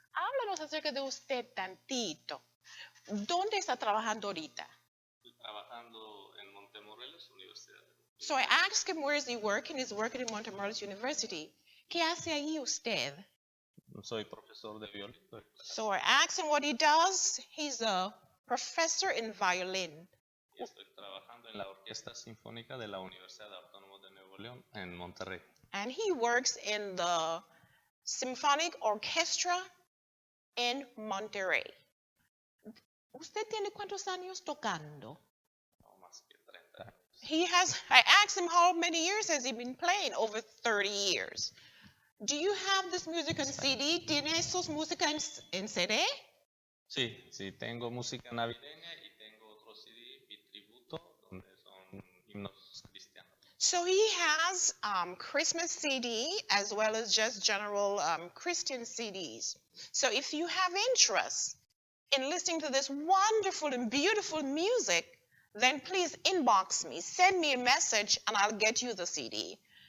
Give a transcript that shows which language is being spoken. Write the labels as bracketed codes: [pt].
[es] Háblanos acerca de usted tantito. ¿Dónde está trabajando ahorita? Estoy trabajando en Montemorelos, Universidad. [en] So I asked him where is he working. He's working in Montemorelos University. [es] ¿Qué hace ahí usted? Soy profesor de violín. [en] So I asked him what he does. He's a professor in violin. [es] Y estoy trabajando en la Orquesta Sinfónica de la Universidad Autónoma de Nuevo León en Monterrey. [en] And he works in the Symphonic Orchestra in Monterrey. [es] ¿Usted tiene cuántos años tocando? No más que 30 años. [en] I asked him how many years has he been playing? Over 30 years. Do you have this music on CD? [es] ¿Tiene esos música en CD? Sí, sí, tengo música navideña y tengo otro CD, mi tributo, donde son himnos cristianos. [en] So he has Christmas CD as well as just general Christian CDs. So if you have interest in listening to this wonderful and beautiful music, then please inbox me, send me a message, and I'll get you the CD.